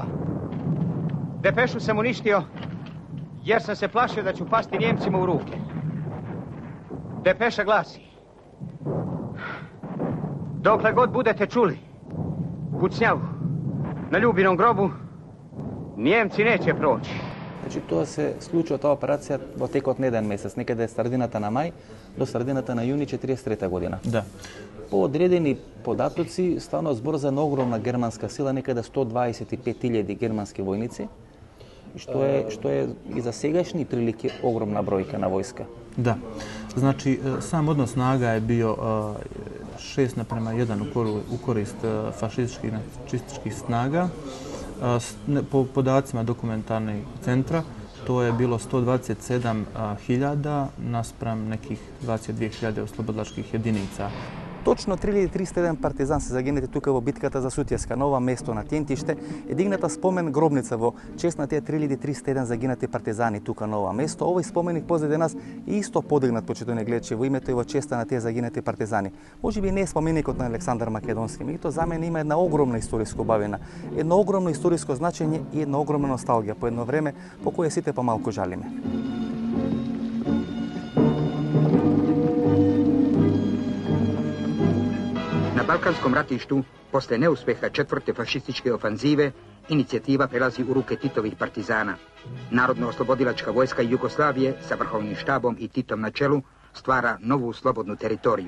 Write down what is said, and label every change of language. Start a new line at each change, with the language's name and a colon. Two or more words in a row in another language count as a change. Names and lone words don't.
Bosnian: Depešu sam uništio jer sam se plašio da ću pasti Njemcima u ruke. Depeša glasi: dokle god budete čuli kucnjavu na Ljubinom grobu, Njemci neće proći.
Macedonian: Значи, тоа се случува таа операција во текот на еден месец, некаде средината на мај до средината на јуни 43 година. Да. По одредени податоци станува збор за една огромна германска сила, некаде 125.000 германски војници, што е и за сегашни прилики огромна бројка на војска.
Bosnian: Да. Значи, сам однос снага е био 6:1 у корист фашистичкih nacističkih snaga. Po podacima dokumentarnog centra, to je bilo 127.000 naspram nekih 22.000 oslobodilačkih jedinica.
Macedonian: Точно 3301 партизан се загинати тука во битката за Сутјеска, на ова место на Тентиште. Е дигната спомен гробница во чест на тие 3301 загинати партизани тука на ова место. Овој споменик позади нас е исто подигнат, почитувани гледачи, во името и во честа на тие загинати партизани. Може би не е споменикот на Александар Македонски, меѓутоа за мене има една огромна историска убавина, едно огромно историско значење и една огромна носталгија по едно време по кое сите помалку жалиме.
Serbian: Na Balkanskom ratištu, posle neuspeha četvrte fašističke ofanzive, inicijativa prelazi u ruke Titovih partizana. Narodno-oslobodilačka vojska Jugoslavije sa vrhovnim štabom i Titom na čelu stvara novu slobodnu teritoriju.